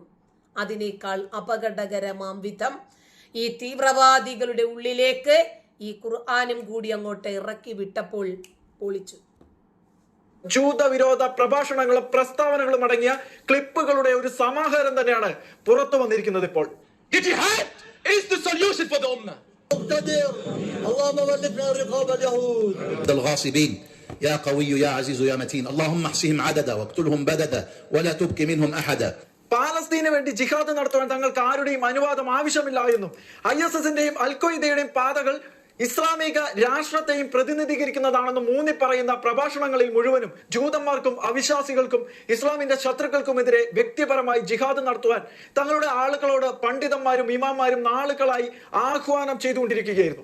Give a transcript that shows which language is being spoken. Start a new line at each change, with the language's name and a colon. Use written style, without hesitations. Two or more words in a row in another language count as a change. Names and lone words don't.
Malayalam: അതിനേക്കാൾ അപകടകരമാം വിധം ഈ തീവ്രവാദികളുടെ ഉള്ളിലേക്ക് ഈ ഖുർആനും കൂടി അങ്ങോട്ട് ഇറക്കി വിട്ടപ്പോൾ പൊളിച്ചു. ജൂതവിരോധ പ്രഭാഷണങ്ങളും പ്രസ്താവനകളും അടങ്ങിയ ക്ലിപ്പുകളുടെ ഒരു സമാഹാരം തന്നെയാണ് പുറത്തു വന്നിരിക്കുന്നത്. ഇപ്പോൾ
Arabic: يا قوي يا عزيز يا متين اللهم احصهم عددا واقتلهم بددا ولا تبقي منهم احدا.
Malayalam: പാലസ്തീന് വേണ്ടി ജിഹാദ് നടത്തുവാൻ തങ്ങൾക്ക് ആരുടെയും അനുവാദം ആവശ്യമില്ല എന്നും ISSന്റെയും അൽഖ്വയ്ദയുടെയും പാതകൾ ഇസ്ലാമിക രാഷ്ട്രത്തെയും പ്രതിനിധീകരിക്കുന്നതാണെന്ന് മൂന്നി പറയുന്ന പ്രഭാഷണങ്ങളിൽ മുഴുവനും ജൂതന്മാർക്കും അവിശ്വാസികൾക്കും ഇസ്ലാമിന്റെ ശത്രുക്കൾക്കുമെതിരെ വ്യക്തിപരമായി ജിഹാദ് നടത്തുവാൻ തങ്ങളുടെ ആളുകളോട് പണ്ഡിതന്മാരും ഇമാമാരും നാളുകളായി ആഹ്വാനം ചെയ്തുകൊണ്ടിരിക്കുകയായിരുന്നു.